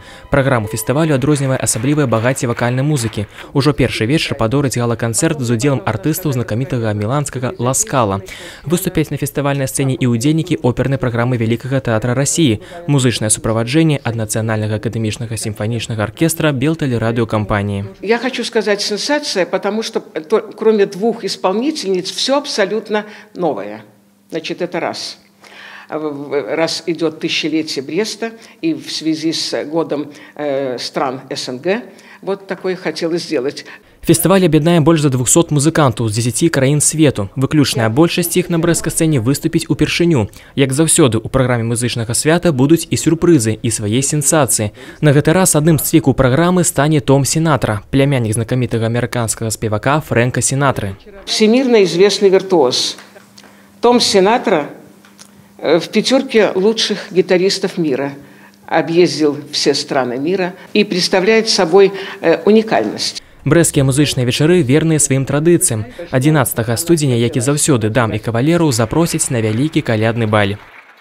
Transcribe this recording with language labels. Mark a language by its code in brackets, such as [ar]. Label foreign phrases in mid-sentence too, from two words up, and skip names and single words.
[be] Праграму фестывалю адрознівае асаблівае багацце вакальнай музыкі. Ужо першы вечар падорыць гала-канцэрт з удзелам артыстаў знакамітага міланскага Ла Скала. Выступяць на фестывальнай сцэне і ўдзельнікі опернай праграмы Вялікага тэатра России, музычнае суправаджэнне ад Нацыянальнага акадэмічнага сімфанічнага аркестра Белтэлерадыёкампаніі. [ru] Я хочу сказать, сенсация, потому что кроме двух исполнительниц все абсолютно новое. Значит, это раз. Раз идет тысячелетие Бреста, и в связи с годом стран СНГ, вот такое хотелось сделать. [be] Фестываль аб'яднае больш за 200 музыкантаў з 10 краін свету. Выключная большасць іх на брэсцкай сцэне выступіць упершыню. Як заўсёды, у праграме музычнага свята будуць і сюрпрызы, і свае сенсацыі. На гэты раз адным з цвікаў праграмы стане Том Сінатра, племяннік знакамітага амерыканскага спевака Фрэнка Сінатры. [ru] Всемирно известный виртуоз. Том Синатра в пятерке лучших гитаристов мира. Объездил все страны мира и представляет собой уникальность. [be] Брэсцкія музычныя вечары верныя сваім традыцыям. 11 студзеня, як і заўсёды, дам і кавалераў запросяць на вялікі калядны баль.